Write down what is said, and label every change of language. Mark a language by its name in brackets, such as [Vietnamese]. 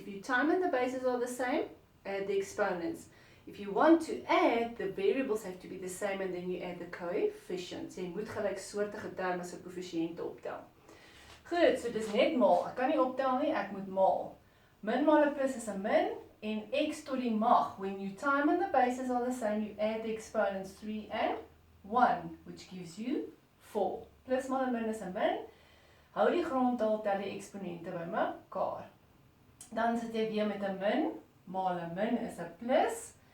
[English] If you time and the bases are the same, add the exponents. If you want to add, the variables have to be the same and then you add the coefficients. [Afrikaans] Jy moet gelyksoortige terme se koëffisiënte optel. Goed, so dis net maal. Ek kan nie optel nie, ek moet maal. Min maal 'n plus is 'n min en x tot die mag. [English] When you time and the bases are the same, you add the exponents 3 and 1, which gives you 4. [Afrikaans] Plus maal 'n min is 'n min. Hou die grondtal, tel die eksponente bymekaar. Dan sit jy weer met 'n min. Maal 'n min is 'n plus.